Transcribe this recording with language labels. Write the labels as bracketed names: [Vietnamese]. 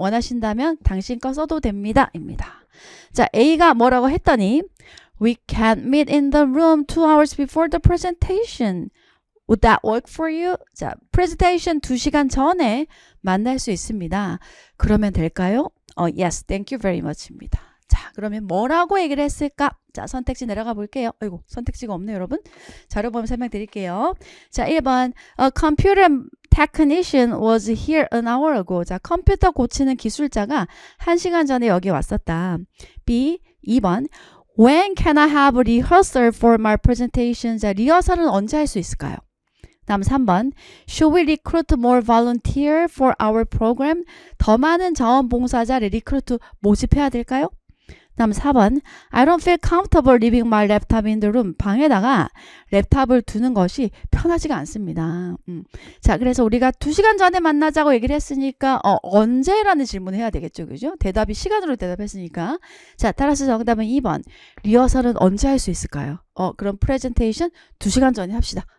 [Korean] 원하신다면 당신 거 써도 됩니다. 입니다. 자, A가 뭐라고 했더니 [English] We can meet in the room 2 hours before the presentation. Would that work for you? [Korean] 자, presentation 2시간 전에 만날 수 있습니다. 그러면 될까요? [English] Yes, thank you very much [Korean] 입니다. 자, 그러면 뭐라고 얘기를 했을까? 자, 선택지 내려가 볼게요. 아이고, 선택지가 없네요, 여러분. 자료 보면 설명드릴게요. [English] 자, 1번 A computer technician was here an hour ago. [Korean] 자, 컴퓨터 고치는 기술자가 1시간 전에 여기 왔었다. B. [English] 2번 When can I have a rehearsal for my presentation? [Korean] 자, 리허설은 언제 할 수 있을까요? 다음 3번 [English] Should we recruit more volunteer for our program? [Korean] 더 많은 자원봉사자를 리크루트 모집해야 될까요? 다음 4번. [English] I don't feel comfortable leaving my laptop in the room. [Korean] 방에다가 랩탑을 두는 것이 편하지가 않습니다. 자, 그래서 우리가 2시간 전에 만나자고 얘기를 했으니까 언제라는 질문을 해야 되겠죠. 그죠? 대답이 시간으로 대답했으니까. 자, 따라서 정답은 2번. 리허설은 언제 할 수 있을까요? 그럼 프레젠테이션 2시간 전에 합시다.